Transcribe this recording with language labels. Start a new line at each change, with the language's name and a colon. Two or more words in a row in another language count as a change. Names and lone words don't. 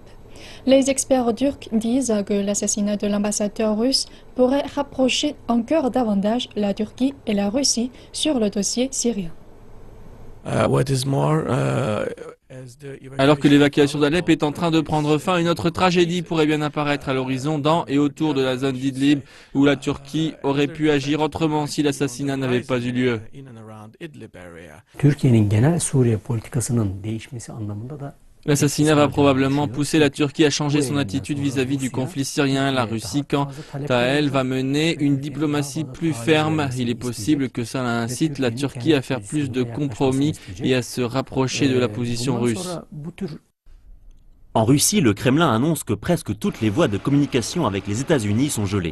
French: Les experts turcs disent que l'assassinat de l'ambassadeur russe pourrait rapprocher encore davantage la Turquie et la Russie sur le dossier syrien. Alors que l'évacuation d'Alep est en train de prendre fin, une autre tragédie pourrait bien apparaître à l'horizon dans et autour de la zone d'Idlib, où la Turquie aurait pu agir autrement si l'assassinat n'avait pas eu lieu.
Turkish: Türkiye'nin genel Suriye politikasının değişmesi anlamında da
French: L'assassinat va probablement pousser la Turquie à changer son attitude vis-à-vis du conflit syrien. La Russie, quant à elle, va mener une diplomatie plus ferme. Il est possible que cela incite la Turquie à faire plus de compromis et à se rapprocher de la position russe. En Russie, le Kremlin annonce que presque toutes les voies de communication avec les États-Unis sont gelées.